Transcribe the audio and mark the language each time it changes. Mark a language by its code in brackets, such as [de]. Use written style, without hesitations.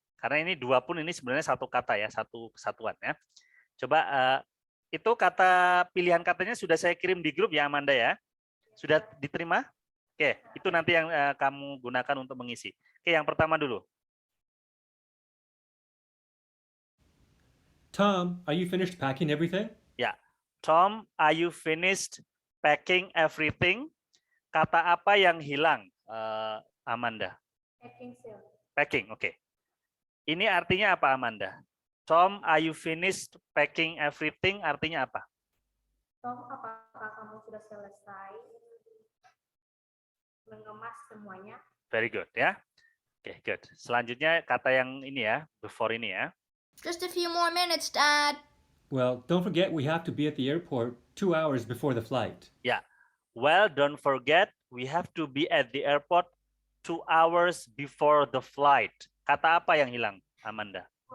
[id] Karena ini 2 pun ini sebenarnya satu kata ya, satu kesatuan ya. Coba itu kata pilihan katanya sudah saya kirim di grup ya Amanda ya. Sudah diterima? Oke, itu nanti yang kamu gunakan untuk mengisi. Oke, yang pertama dulu. [en] Tom, are you finished packing everything? Ya, Tom, are you finished packing everything? [id] Kata apa yang hilang, Amanda? [en] Packing, sir. [id] Packing, oke. Ini artinya apa, Amanda? [en] Tom, are you finished packing everything? [id] Artinya apa? Tom, apakah kamu sudah selesai mengemas semuanya? [en] Very good ya. Oke, good. [id] Selanjutnya kata yang ini ya, before ini ya. [en] Just a few more minutes, Dad. Well, don't forget we have to be at the airport 2 hours before the flight. [id] Ya. [en] Well, don't forget we have to be at the airport 2 hours before the flight. [id] Kata apa yang hilang, Amanda?